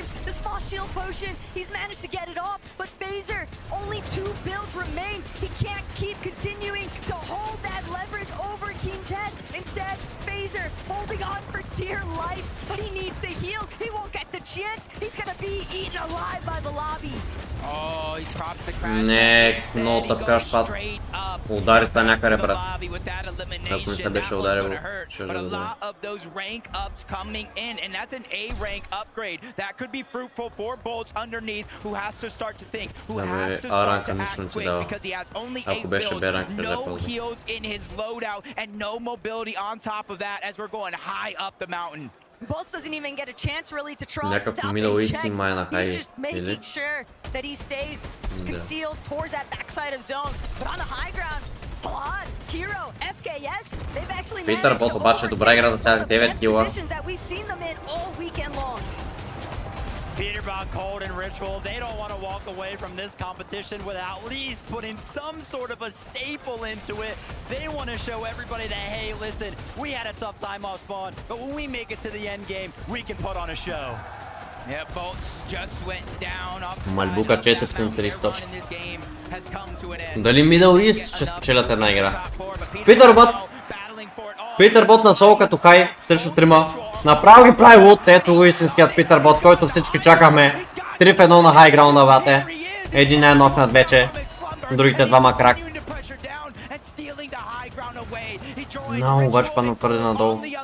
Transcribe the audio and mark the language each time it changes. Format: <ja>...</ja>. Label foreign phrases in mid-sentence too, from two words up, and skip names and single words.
<en>The small shield potion, he's managed to get it off. But Phaser, only 2 builds remain. He can't keep continuing to hold that leverage over King's head. Instead, Phaser holding on for dear life, but he needs to heal. He won't get the chance. He's gonna be eaten alive by the lobby. Oh, he's props the crash.</en> <bg>Не, много тъп краш пад. Удари са някъде, брат. Ако не се беше ударил, ще</bg> <en>But a lot of those rank ups coming in, and that's an A rank upgrade. That could be fruitful for Bolts underneath, who has to start to think, who has to start to act quick, because he has only 8 builds, no heals in his loadout, and no mobility on top of that as we're going high up the mountain. Bolts doesn't even get a chance really to try</en> <bg>Някакъв</bg> <en>stop Middle and Eastern check.</en> <bg>май</bg> <en>He's just making sure that he stays concealed towards that backside of zone. But on the high ground, Plaid, Hero, FKS, they've actually</en> <bg>Питър</bg> <en>managed</en> <bg>Бот</bg> <en>to</en> <bg>обаче добре игра за тях, 9 кила.</bg> <en>positions that we've seen them in all weekend long. Peterborough, Cold, and Ritual, they don't want to walk away from this competition without at least putting some sort of a staple into it. They want to show everybody that, hey, listen, we had a tough time off spawn, but when we make it to the end game, we can put on a show. Yeah, Bolts just went down off the</en> <bg>Мальбука</bg> <en>side of that</en> <bg>430 точки.</bg> <en>in this game has come to an end.</en> <bg>Дали Middle East ще спечелят една игра? Питър Бот! Питърбот на соло като хай срещу трима. Направо ги прави лут. Ето го истинският Питърбот, който всички чакахме. 3 в 1 на хайграунда, бате. Един е нокнат вече. Другите двама крак. No, обаче падна твърде надолу.</bg>